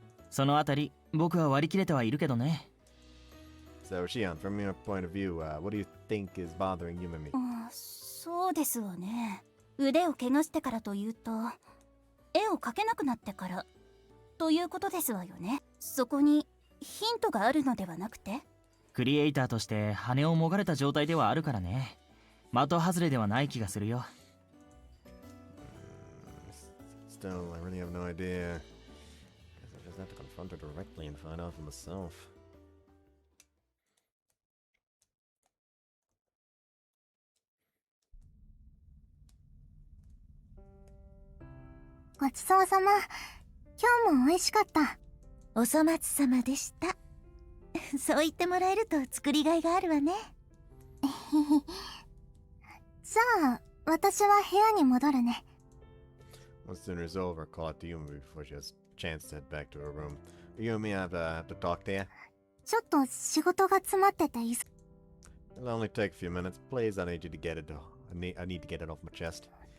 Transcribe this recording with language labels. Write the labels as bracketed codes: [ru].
[ja] そのあたり僕は割り切れてはいるけどね。 [en] So Shion, from your point of view, what do you think is bothering Yumemi? [ja] そうですわね。腕を怪我してからというと、絵を描けなくなってからということですわよね。そこにヒントがあるのではなくて、クリエイターとして羽をもがれた状態ではあるからね。的外れではない気がするよ。 [en] Still, I really have no idea. Guess I just have to confront her directly and find out for myself. [ja] ごちそうさま。今日も美味しかった。お粗末様でした。そう言ってもらえると作りがいがあるわね。じゃあ、私は部屋に戻るね。 [en] Once dinner's over, call out to Yumi before she has a chance to head back to her room. Yumi, I have to talk to you. [ja] ちょっと仕事が詰まってて [en] It'll only take a few minutes. Please, I need you to get it. I need to get it off my chest.